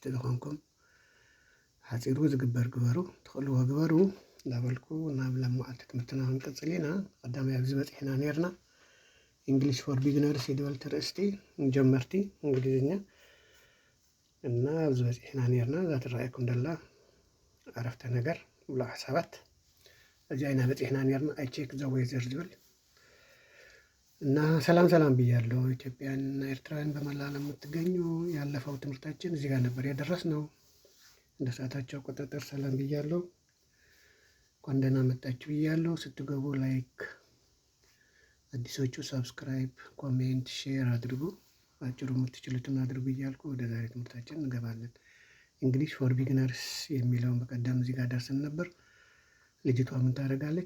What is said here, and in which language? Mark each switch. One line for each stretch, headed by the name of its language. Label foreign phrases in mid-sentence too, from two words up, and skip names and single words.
Tigrinya: ዝኾንኩም ሓፂሩ ዝግበር ግበሩ፣ ትኽእልዎ ግበሩ እንዳበልኩ ናብ ለመዓልቲ ትምህርትና ክንቅፅል ኢና። ቀዳማይ ኣብዚ በፂሕና ነርና እንግሊሽ ፎር ቢግነርስ ይድበል ትርእስቲ ንጀመርቲ እንግሊዝኛ እና ኣብዚ በፂሕና ነርና። እዛ ትረኣየኩም ደላ ዓረፍተ ነገር ብሉዕ ሓሳባት እዚኣ ኢና በፂሕና ነርና።
English: I check the weather
Amharic: ዝብል እና ሰላም ብያለሁ። ኢትዮጵያን እና ኤርትራውያን በመላ ለምትገኙ ያለፈው ትምህርታችን እዚህ ጋር ነበር የደረስነው። እንደ ሰዓታቸው ቁጥጥር ሰላም ብያለሁ። እንኳን ደህና መጣችሁ ብያለሁ። ስትገቡ ላይክ፣ አዲሶቹ ሰብስክራይብ፣ ኮሜንት፣ ሼር አድርጉ። አጭሩ የምትችሉትን አድርጉ እያልኩ ወደ ዛሬ ትምህርታችን እንገባለን። እንግሊሽ ፎር ቢግነርስ የሚለውን በቀደም እዚህ ጋር ደርሰን ነበር። ልጅቷ ምን ታደርጋለች?